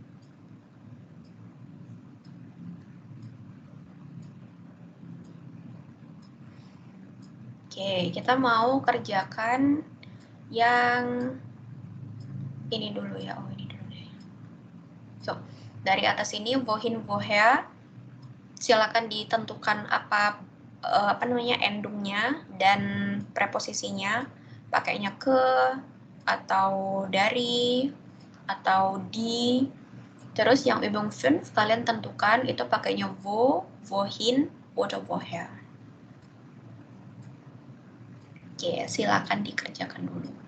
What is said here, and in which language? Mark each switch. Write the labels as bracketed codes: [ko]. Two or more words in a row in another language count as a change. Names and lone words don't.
[id] Oke, kita mau kerjakan yang ini dulu ya. Oh, ini dulu deh. So, dari atas ini [de] wohin, woher, [id] silakan ditentukan apa namanya endungnya dan preposisinya, pakainya ke atau dari atau di. Terus yang Übung 5 kalian tentukan itu pakainya [de] wo, wohin, oder woher. [id] Oke, silakan dikerjakan dulu.